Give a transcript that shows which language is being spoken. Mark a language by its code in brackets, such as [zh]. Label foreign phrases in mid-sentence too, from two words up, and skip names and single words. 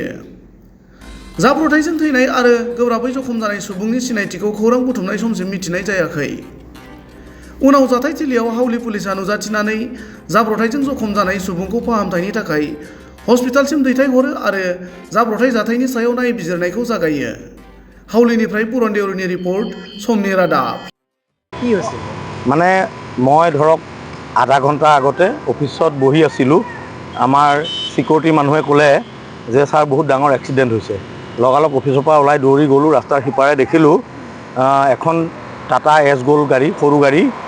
[brx] जाब्रबथायजों थैनाय आरो गोब्राबै जखम जानाय सुबुंनि सिनायथिखौ खौरां बुथुमनाय समसिम मिथिनाय जायाखै। उनाव जाथायथिलियाव हावलि पुलिसा नुजाथिनानै जाब्रबथायजों जखम जानाय सुबुंखौ फाहामथायनि थाखाय हस्पिटालसिम दैथायहरो आरो जाब्रबथाय जाथायनि सायाव नायबिजिरनायखौ जागायो। हावलिनिफ्राय पुरन देउरिनि रिपर्ट, समनि रादाब। [as] কি হৈছে মানে মই ধৰক আধা ঘণ্টা আগতে অফিসত বহি আছিলোঁ। আমাৰ সিকিউৰিটি মানুহে ক'লে যে ছাৰ বহুত ডাঙৰ এক্সিডেণ্ট হৈছে। লগালগ অফিসৰ পৰা ওলাই দৌৰি গ'লোঁ, ৰাস্তাৰ সিপাৰে দেখিলোঁ এখন টাটা এছ গ'ল্ড গাড়ী, সৰু গাড়ী।